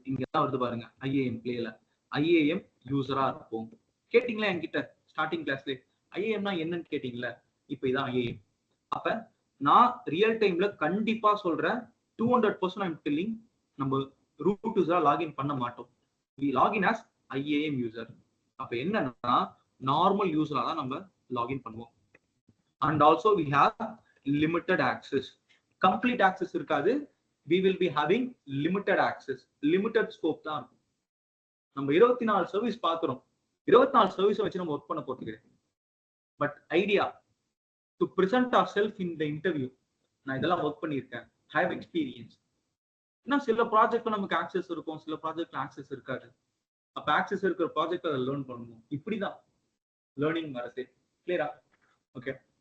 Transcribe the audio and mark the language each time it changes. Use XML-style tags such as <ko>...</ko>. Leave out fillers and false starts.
<ta>இங்க தான் வருது பாருங்க, IAM பிளேல. IAM யூசரா இருப்போம். கேட்டீங்களா என்கிட்ட ஸ்டார்டிங் கிளாஸ்ல IAMனா என்னன்னு கேட்டீங்களா? இப்ப இதான் IAM. அப்ப நான் ரியல் டைம்ல கண்டிப்பா சொல்றேன், 200%</ta> <en>I'm telling,</en> <ta>நம்ம ரூட் யூசரா லாகின் பண்ண மாட்டோம்.</ta> <en>we login as IAM user. அப்ப என்னன்னா normal யூசரா தான் நம்ம லாகின் பண்ணுவோம். and also we have limited access. complete access</en> <ta>இருக்காது.</ta> <en>we will be having limited access. limited scope</en> <ta>தான் இருக்கும். நம்ம 24 சர்வீஸ் பார்க்கிறோம். 24 சர்வீஸ் வச்சு நம்ம ஒர்க் பண்ண போறது. But</ta> <en>idea to present our self in the interview,</en> <ta>நான் இதெல்லாம் ஒர்க் பண்ணியிருக்கேன்,</ta> <en>Have experience.</en> <ta>ஏன்னா சில ப்ராஜெக்ட்ல நமக்கு ஆக்சஸ் இருக்கும், சில ப்ராஜெக்ட்ல ஆக்சஸ் இருக்காது. அப்ப ஆக்சஸ் இருக்கிற ப்ராஜெக்ட் அதை லேர்ன் பண்ணுவோம். இப்படிதான் லேர்னிங் வரது. கிளியரா? ஓகே.</ta>